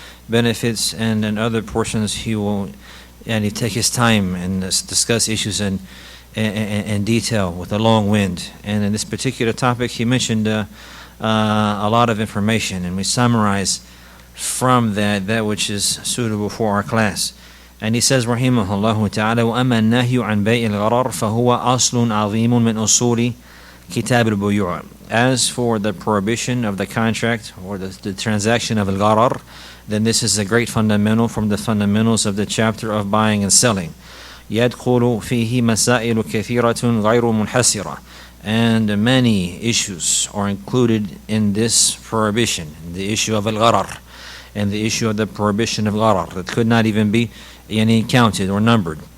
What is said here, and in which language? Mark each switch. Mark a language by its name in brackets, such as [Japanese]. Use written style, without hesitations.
[English] benefits, and in other portions he will he take his time and discuss issues in detail with a long wind. And in this particular topic he mentioned a lot of information, and we summarize from that which is suitable for our class. And he says rahimahullah ta'ala, [Arabic] وَأَمَا النَّهْيُ عَنْ بَيْءِ الْغَرَرِ فَهُوَ أَصْلٌ عَظِيمٌ مِنْ أُصُولِ كِتَابِ الْبُيُوعِ. [English] As for the prohibition of the contract or the transaction of al-gharar, then this is a great fundamental from the fundamentals of the chapter of buying and selling. [Arabic] يَدْخُلُ فِيهِ مَسَائِلُ كَثِيرَةٌ غَيْرُ مُنْحَسِرَةٌ. [English] And many issues are included in this prohibition, the issue of al-gharar and the issue of the prohibition of gharar that could not even be counted or numbered.